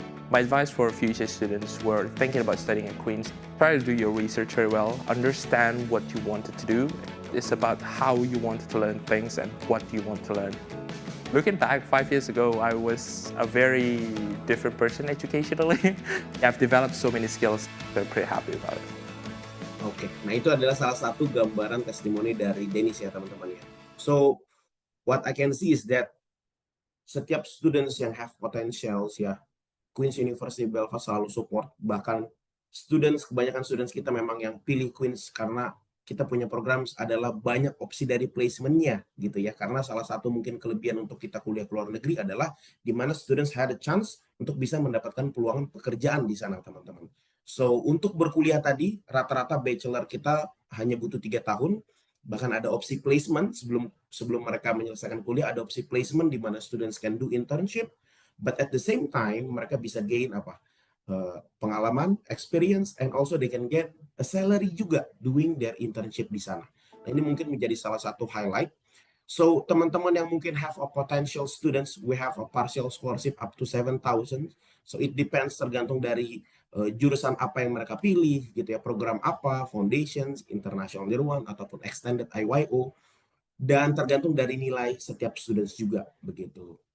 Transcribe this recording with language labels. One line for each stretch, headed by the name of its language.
English: My advice for future students who are thinking about studying at Queen's, try to do your research very well, understand what you wanted to do. It's about how you wanted to learn things and what you want to learn. Looking back 5 years ago, I was a very different person educationally. I've developed so many skills, so I'm pretty happy about it.
Indonesian: Oke, nah itu adalah salah satu gambaran testimoni dari Dennis ya teman-teman ya.
English: So, what I can see is that setiap students yang have potentials ya, Queen's University Belfast
Indonesian: selalu support. Bahkan kebanyakan students kita memang yang pilih Queen's karena kita punya program adalah banyak opsi dari placement-nya gitu ya. Karena salah satu mungkin kelebihan untuk kita kuliah ke luar negeri adalah di mana
English: students had a chance
Indonesian: untuk bisa mendapatkan peluang pekerjaan di sana teman-teman. So, untuk berkuliah tadi, rata-rata bachelor kita hanya butuh 3 tahun. Bahkan ada opsi placement sebelum mereka menyelesaikan kuliah, ada opsi placement di mana
English: students can do internship. But at the same time,
Indonesian: mereka bisa gain pengalaman,
English: experience, and also they can get a salary juga doing their internship
Indonesian: di sana. Nah, ini mungkin menjadi salah satu highlight.
English: So,
Indonesian: teman-teman yang mungkin
English: have a potential students, we have a partial scholarship up to 7,000.
Indonesian: So,
English: it depends
Indonesian: tergantung dari jurusan apa yang mereka pilih, gitu ya, program apa, foundations, international year one, ataupun extended IYO, dan tergantung dari nilai setiap students juga, begitu.